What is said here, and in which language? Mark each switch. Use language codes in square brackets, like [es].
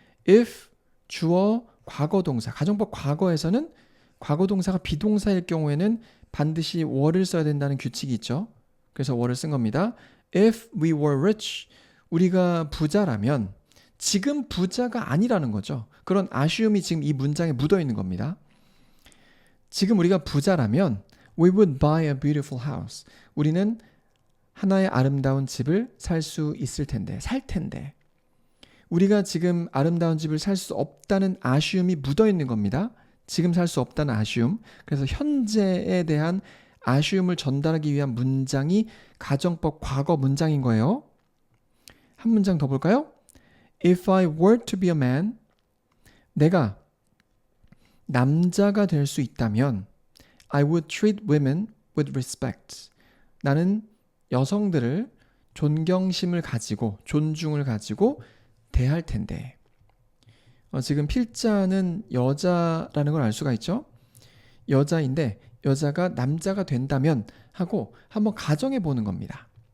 [ko] if 주어 과거동사, 가정법 과거에서는 과거동사가 비동사일 경우에는 반드시 were를 써야 된다는 규칙이 있죠. 그래서 were를 쓴 겁니다. [en] If we were rich, [ko] 우리가 부자라면, 지금 부자가 아니라는 거죠. 그런 아쉬움이 지금 이 문장에 묻어 있는 겁니다. 지금 우리가 부자라면 [en] we would buy a beautiful house. [ko] 우리는 하나의 아름다운 집을 살 수 있을 텐데, 살 텐데. 우리가 지금 아름다운 집을 살 수 없다는 아쉬움이 묻어 있는 겁니다. 지금 살 수 없다는 아쉬움. 그래서 현재에 대한 아쉬움을 전달하기 위한 문장이 가정법 과거 문장인 거예요. 한 문장 더 볼까요? [en] If I were to be a man, [ko] 내가 남자가 될 수 있다면 [en] I would treat women with respect. [ko] 나는 여성들을 존경심을 가지고, 존중을 가지고 대할 텐데. 지금 필자는 여자라는 걸 알 수가 있죠. 여자인데 여자가 남자가 된다면 하고 한번 가정해 보는 겁니다.